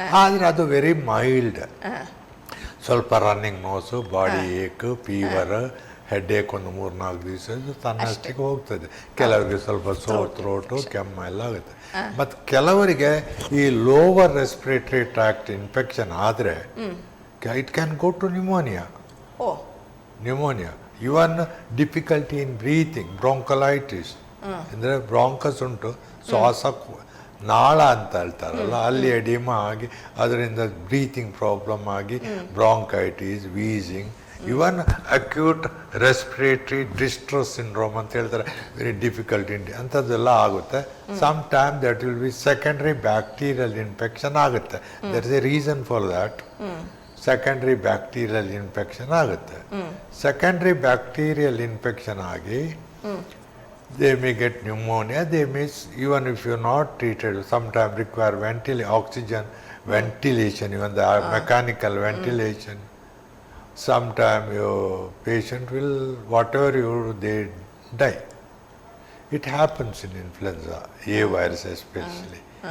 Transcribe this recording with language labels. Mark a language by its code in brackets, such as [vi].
[kn] ಆದರೆ ಅದು very mild. ಸ್ವಲ್ಪ ರನ್ನಿಂಗ್ ನೋಸು, ಬಾಡಿ ಏಕ್, ಫೀವರ್, ಹೆಡ್ಏಕ್ ಒಂದು 3-4 ದಿವಸ ತನ್ನಷ್ಟಿಗೆ ಹೋಗ್ತದೆ. ಕೆಲವರಿಗೆ ಸ್ವಲ್ಪ ಸೋರ್ ಥ್ರೋಟು, ಕೆಮ್ಮು ಎಲ್ಲ ಆಗುತ್ತೆ. ಮತ್ತು ಕೆಲವರಿಗೆ ಈ ಲೋವರ್ ರೆಸ್ಪಿರೇಟರಿ ಟ್ರ್ಯಾಕ್ಟ್ ಇನ್ಫೆಕ್ಷನ್ ಆದರೆ [en] it can go to pneumonia. Pneumonia. Even difficulty in breathing, bronchiolitis. [kn] ಅಂದರೆ ಬ್ರಾಂಕಸ್ ಉಂಟು, ಶ್ವಾಸ ನಾಳ ಅಂತ ಹೇಳ್ತಾರಲ್ಲ, ಅಲ್ಲಿ ಎಡಿಮಾ ಆಗಿ ಅದರಿಂದ ಬ್ರೀತಿಂಗ್ ಪ್ರಾಬ್ಲಮ್ ಆಗಿ ಬ್ರಾಂಕೈಟಿಸ್, ವೀಸಿಂಗ್, ಇವನ್ ಅಕ್ಯೂಟ್ ರೆಸ್ಪಿರೇಟರಿ ಡಿಸ್ಟ್ರೆಸ್ ಸಿಂಡ್ರೋಮ್ ಅಂತ ಹೇಳ್ತಾರೆ, ವೆರಿ ಡಿಫಿಕಲ್ಟ್ ಅಂಥದ್ದೆಲ್ಲ ಆಗುತ್ತೆ. [en] Some time that will be secondary bacterial infection ಆಗುತ್ತೆ. There is a reason for that. Secondary bacterial infection ಆಗುತ್ತೆ. Secondary bacterial infection ಆಗಿ they may get pneumonia. They means even if you not treated, some time require oxygen ventilation, even the mechanical ventilation. Some time your patient will, whatever you, they die. It happens in influenza, A virus especially.